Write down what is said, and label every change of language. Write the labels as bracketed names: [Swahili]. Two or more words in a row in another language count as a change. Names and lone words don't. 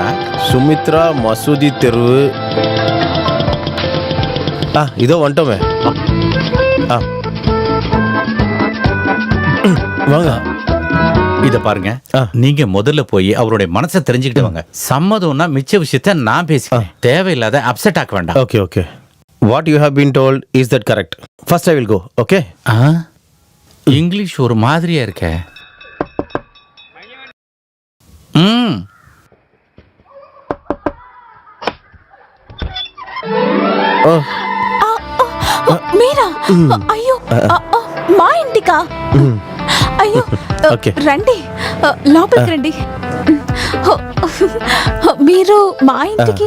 [Tamil] சுமித்ரா மசூதி தெருவு. இதோ வந்துட்டோமே. வாங்க. இத பாருங்க, ஆ. நீங்க முதல்ல போய் அவருடைய மனசை தெரிஞ்சுக்கிட்டு வாங்க. சம்மதம்னா மிச்ச விஷயத்த நான் பேசிக்கிறேன். தேவையில்லாத அப்செட் ஆக்க வேண்டாம். [English] okay okay. What you have been told is that correct? First I will go. [Tamil] ஓகே. இங்கிலீஷ் ஒரு மாதிரியா இருக்க. ம். [Telugu] మీరా? అయ్యో మా ఇంటికా? అయ్యో ఓకే. రండి, లోపలికి రండి. మీరు మా ఇంటికి?